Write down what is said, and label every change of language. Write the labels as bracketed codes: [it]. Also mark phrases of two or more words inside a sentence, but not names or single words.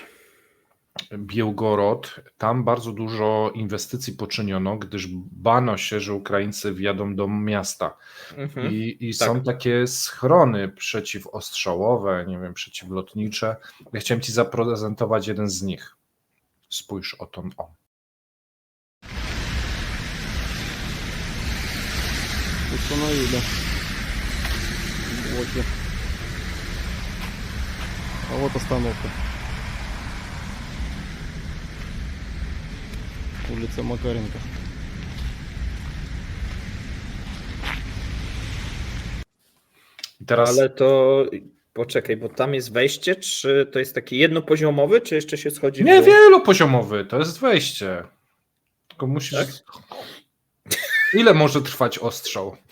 [pl] Białgorod, tam bardzo dużo inwestycji poczyniono, gdyż bano się, że Ukraińcy wjadą do miasta. I tak. są takie schrony przeciwostrzałowe, nie wiem, przeciwlotnicze. Ja chciałem ci zaprezentować jeden z nich. Spójrz o to. O. [ru] Установили блоки. А вот остановка. Улица Макаренко. [pl] I teraz Ale to poczekaj, bo tam jest wejście, czy to jest taki jednopoziomowy, czy jeszcze się schodzi w nie, dół? wielopoziomowy, to jest wejście. Tylko musisz... Tak? Ile może trwać ostrzał?